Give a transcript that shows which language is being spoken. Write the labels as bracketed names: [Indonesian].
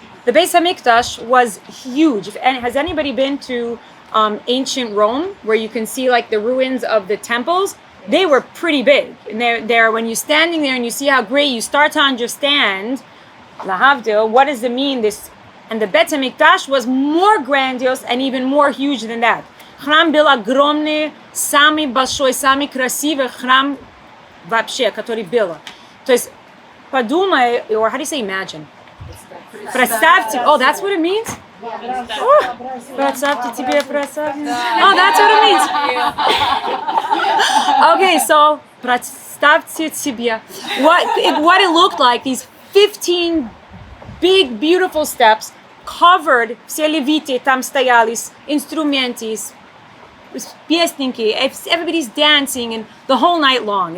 [English] The Beis HaMikdash was huge. And has anybody been to ancient Rome, where you can see like the ruins of the temples? They were pretty big. And they're when you're standing there and you see how great, you start to understand, lahavdil, what does it mean? This, and the Beit HaMikdash was more grandiose and even more huge than that. [Russian] Храм был огромный, самый большой, самый красивый храм вообще, который был. То есть, подумай, [English] or how do you say imagine? [Russian] Представьте. [English] Oh, that's what it means? [Russian] Представьте тебе, представьте. [English] Oh, that's what it means. Okay, so [Russian] представьте себе [English] what it looked like, these 15 big, beautiful steps, covered, [Russian] все левиты там стояли, инструменты, песенки, [English] everybody's dancing and the whole night long.